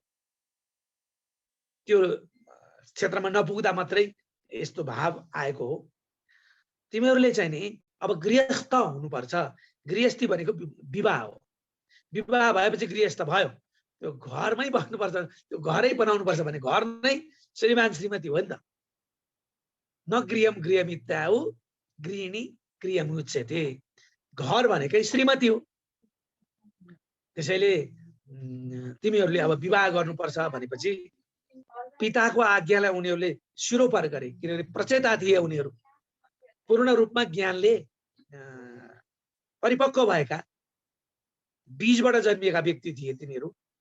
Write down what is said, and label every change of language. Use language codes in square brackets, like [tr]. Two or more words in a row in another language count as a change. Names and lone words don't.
[ne] त्यो क्षेत्रमा नपुग्दा मात्रै यस्तो भाव आएको हो। तिमीहरूले चाहिँ नि अब गृहस्थ हुनुपर्छ। गृहस्थी भनेको विवाह हो। विवाह भएपछि गृहस्थ भयो, त्यो घरमै बस्नुपर्छ, त्यो घरै बनाउनुपर्छ भने घर नै श्रीमान श्रीमती हो नि त। [sa] न गृहम गृहमित्याउ गृहिणी गृहमुच्यते। [ne] घर भनेकै श्रीमती हो। त्यसैले तिमीहरूले अब विवाह गर्नुपर्छ भनेपछि पिताको आज्ञालाई उनीहरूले सिरोपर गरे, किनभने प्रचेता थिए उनीहरू। पूर्ण रूपमा ज्ञानले परिपक्व भएका बीजबाट जन्मिएका व्यक्ति थिए तिनीहरू।